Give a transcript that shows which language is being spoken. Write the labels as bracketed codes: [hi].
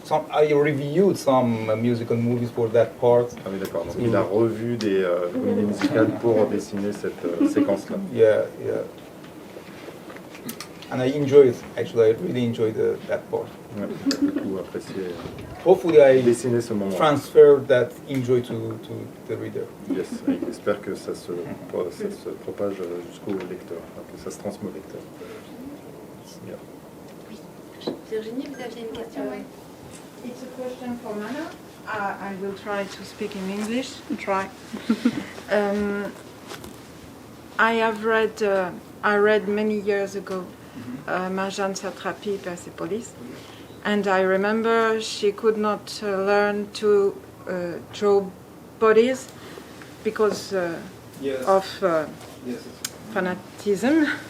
[en] I reviewed some musical movies for that part. [fr] Ah oui, d'accord. Donc il a revu des comédies musicales pour dessiner cette séquence-là. [en] Yeah. And I enjoyed it, actually. I really enjoyed that part. [fr] Ouais, j'ai beaucoup apprécié [en] Hopefully I [fr] dessiner ce moment. [en] transfer that enjoy to the reader. [fr] Yes, j'espère que ça se propage jusqu'au lecteur, que ça se transmet au lecteur. [en] Yeah. [fr] Virginie, vous aviez une question? [en] It's a question for Mana. I will try to speak in English. Try. I read many years ago Marjane Satrapi, Persepolis, and I remember she could not learn to draw bodies because of fanatism.